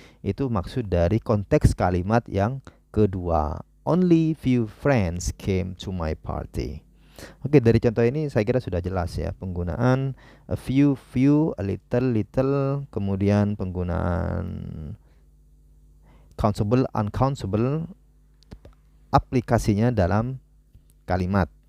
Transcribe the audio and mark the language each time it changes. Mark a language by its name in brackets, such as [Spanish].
[Indonesian] Itu maksud dari konteks kalimat yang kedua. [English] Only few friends came to my party. [Indonesian] Oke, dari contoh ini saya kira sudah jelas ya, penggunaan a few, a little, kemudian penggunaan countable, uncountable, aplikasinya dalam kalimat.